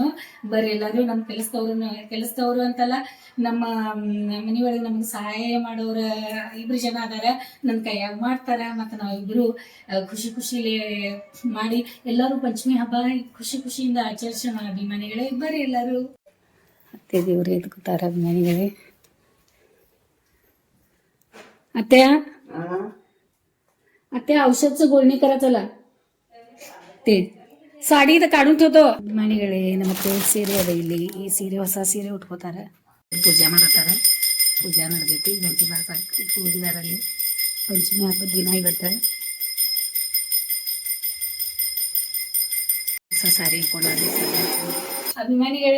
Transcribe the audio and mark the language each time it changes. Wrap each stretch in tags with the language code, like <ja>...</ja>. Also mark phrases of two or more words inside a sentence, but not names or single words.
<kn>ಬರ್ರಿ ಎಲ್ಲರೂ ನಮ್ಮ ಕೆಲಸದವ್ರು ಅಂತಲ್ಲ, ನಮ್ಮ ಮನೆಯೊಳಗೆ ನಮ್ಗೆ ಸಹಾಯ ಮಾಡೋರ 2 ಜನ ಅದಾರ, ನನ್ನ ಕೈಯಾಗ ಮಾಡ್ತಾರ. ಮತ್ತೆ ನಾವಿಬ್ರು ಖುಷಿ ಖುಷಿಲಿ ಮಾಡಿ ಎಲ್ಲರೂ ಪಂಚಮಿ ಹಬ್ಬ ಖುಷಿ ಖುಷಿಯಿಂದ ಆಚರಿಸೋಣ ಅಭಿಮಾನಿಗಳೇ. ಬರ್ರಿ ಎಲ್ಲರೂ. ಅತ್ತೆ ದೇವ್ರು ಎದ್ಕೋತಾರ ಅಭಿಮಾನಿಗಳೇ.</kn> <mr>आत्या औषधचं गोळणी करायचला ते साडी तर काढून ठेवतो.</mr> <kn>अभिमानिಗಳೇ, ನಮಗೆ ಸೀರೆ ಅದ ಇಲ್ಲಿ. ಈ ಸೀರೆ ಹೊಸ ಸೀರೆ ಉಟ್ಕೋತಾರ, ಪೂಜೆ ಮಾಡತಾರ. ಪೂಜೆ ನಡೆದೈತಿ, ಗಂಟಿ ಬಾರಿಸಿ ಪೂಜಿದಾರಲ್ಲಿ. ಪಂಚಮಿ ಹಬ್ಬದ ದಿನ ಇವತ್ತ ಹೊಸ ಸಾರಿ ಹಾಕೊಂಡು ಅಭಿಮಾನಿಗಳೇ.</kn>